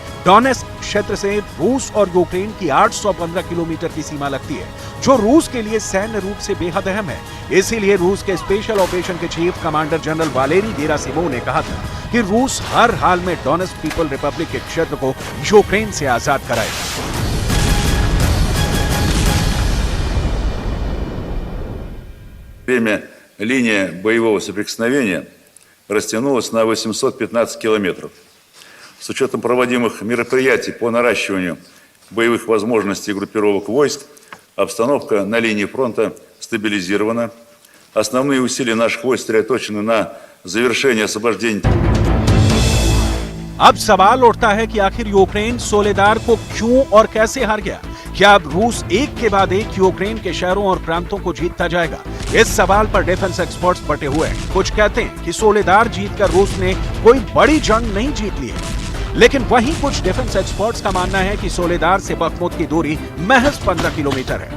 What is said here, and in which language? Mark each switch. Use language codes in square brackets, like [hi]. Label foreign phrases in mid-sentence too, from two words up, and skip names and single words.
[hi] डोनेस्क क्षेत्र से रूस और यूक्रेन की 815 किलोमीटर की सीमा लगती है, जो रूस के लिए सैन्य रूप से बेहद अहम है। इसीलिए रूस के [en] special operation [hi] के [en] chief commander [hi] जनरल वालेरी गेरासिमोव ने कहा था कि रूस हर हाल में डोनेस्क पीपल रिपब्लिक के क्षेत्र को यूक्रेन से आजाद कराएगा। [ru] Время линия боевого соприкосновения растянулась на 815 километров. С учетом проводимых мероприятий по наращиванию боевых возможностей группировок войск, обстановка на линии фронта стабилизирована. Основные усилия наших войск сосредоточены на завершении освобождения. [hi] अब सवाल उठता है कि आखिर यूक्रेन सोलेदार को क्यों और कैसे हार गया? क्या अब रूस एक के बाद एक यूक्रेन के शहरों और प्रांतों को जीतता जाएगा? इस सवाल पर [en] defence experts [hi] बटे हुए हैं। कुछ कहते हैं कि सोलेदार जीतकर रूस ने कोई बड़ी जंग नहीं जीत ली है, लेकिन वहीं कुछ [en] defence experts [hi] का मानना है कि सोलेदार से बखमुत की दूरी महज 15 किलोमीटर है।